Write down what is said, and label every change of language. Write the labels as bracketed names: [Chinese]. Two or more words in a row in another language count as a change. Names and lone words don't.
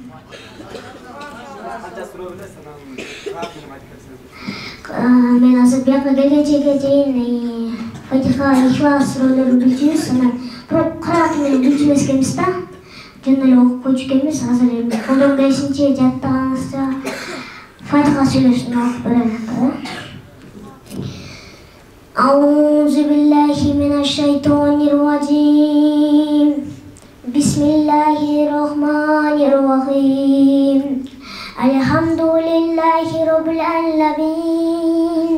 [Kyrgyz] Мен азыр бияка келгенчеге чейин Фатиха, Ихлас сүрөлөрүн билчүбүз, анан бирок кырааты менен билчү эмес экенбиз да. Жөн эле окуп койчу экенбиз. Азыр эми колдон келишинче жаттаганыбызча Фатиха сүрөлөрүн окуп берем. [Arabic] أعوذ بالله من الشيطان الرجيم. بسم الله الرحمن الرحيم. الحمد لله رب العالمين.